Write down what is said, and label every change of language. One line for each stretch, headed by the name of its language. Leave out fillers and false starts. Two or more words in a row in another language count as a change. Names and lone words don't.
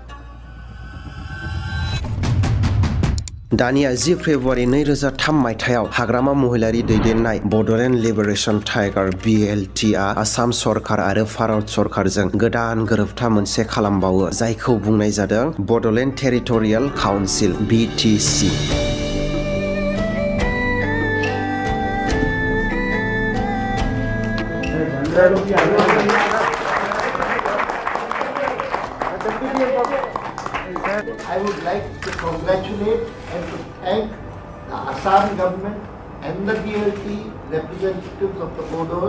Bodo: दानिया 10 फेब्रुवारि 2003 मायथाइयाव हाग्रामा महिलारि दैदेननाय बड'लेण्ड लिबारेशन टाइगार BLTआ आसाम सरकार आरो भारत सरकारजों गोदान गोरोबथा मोनसे खालामबावो जायखौ बुंनाय जादों बड'लेण्ड टेरिटरियेल काउन्सिल BTC।
English: I would like to congratulate and to thank the Assam government and the BLT representatives of the Bodos.